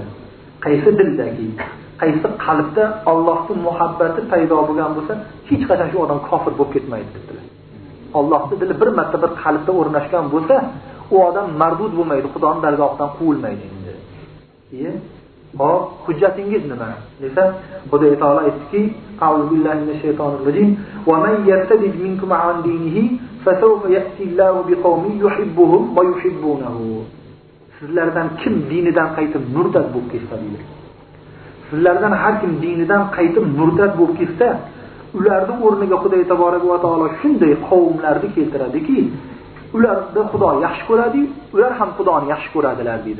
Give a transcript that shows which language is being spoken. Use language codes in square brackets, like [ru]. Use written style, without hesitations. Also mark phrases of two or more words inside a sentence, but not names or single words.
[uz] Qaysi dildagi, qaysi qalbda Allohning muhabbati paydo bo'lgan bo'lsa, hech qachon shu odam kofir bo'lib ketmaydi dedilar. Allohning dili bir marta bir qalbda o'rnashgan bo'lsa, u odam mardud bo'lmaydi, Xudoning dargohidan quvilmaydi endi. Hop, hujjatingiz nima? Desa, Xudo taolo aytdiki, [ar] أعوذ بالله من الشيطان الرجيم, "ومن يرتدد منكم عن دينه فسوف يأتي الله بقوم يحبهم ويحبونه." [uz] Sizlardan kim dinidan qaytib murtad bo'lib ketsa deydi. Sizlardan har kim dinidan qaytib murtad bo'lib ketsa, ularning o'rniga Xudo taborak va taolo shunday qavmlarni keltiradiki, ularni Xudo yaxshi ko'radi, ular ham Xudoni yaxshi ko'radilar deydi.